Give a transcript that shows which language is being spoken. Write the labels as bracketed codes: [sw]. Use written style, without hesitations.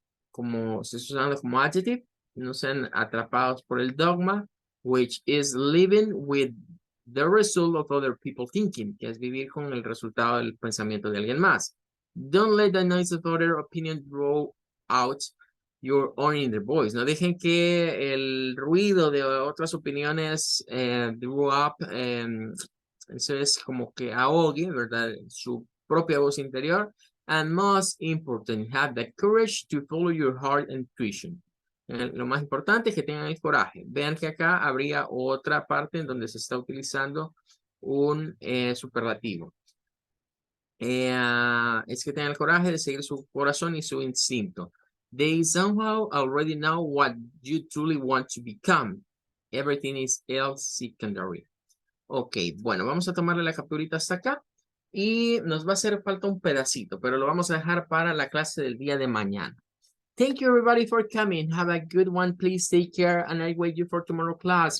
[es] Como se está usando como adjective. No sean atrapados por el dogma, which is living with the result of other people thinking, que es vivir con el resultado del pensamiento de alguien más. [en] Don't let the noise of other opinion draw out your own inner voice. [es] No dejen que el ruido de otras opiniones draw up, eso es como que ahogue, ¿verdad? Su propia voz interior. [en] And most important, have the courage to follow your heart and intuition. [es] Lo más importante es que tengan el coraje. Vean que acá habría otra parte en donde se está utilizando un superlativo. Es que tengan el coraje de seguir su corazón y su instinto. [en] They somehow already know what you truly want to become. Everything is else secondary. [es] Ok, bueno, vamos a tomarle la capturita hasta acá. Y nos va a hacer falta un pedacito, pero lo vamos a dejar para la clase del día de mañana. [en] Thank you everybody for coming. Have a good one. Please take care and I wait you for tomorrow class.